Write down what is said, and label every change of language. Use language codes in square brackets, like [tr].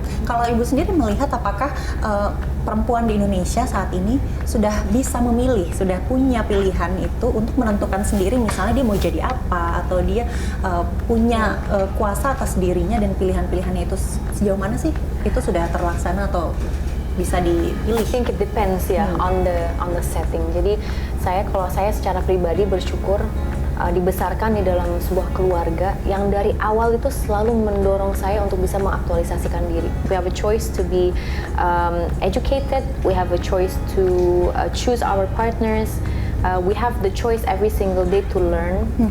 [id] Kalau Ibu sendiri melihat apakah perempuan di Indonesia saat ini sudah bisa memilih, sudah punya pilihan itu untuk menentukan sendiri, misalnya dia mau jadi apa, atau dia punya kuasa atas dirinya dan pilihan-pilihannya itu sejauh mana sih itu sudah terlaksana atau bisa dipilih? [en] I think it depends ya on the setting. [id] Jadi kalau saya secara pribadi bersyukur dibesarkan di dalam sebuah keluarga yang dari awal itu selalu mendorong saya untuk bisa mengaktualisasikan diri. [en] We have a choice to be educated, we have a choice to choose our partners, we have the choice every single day to learn.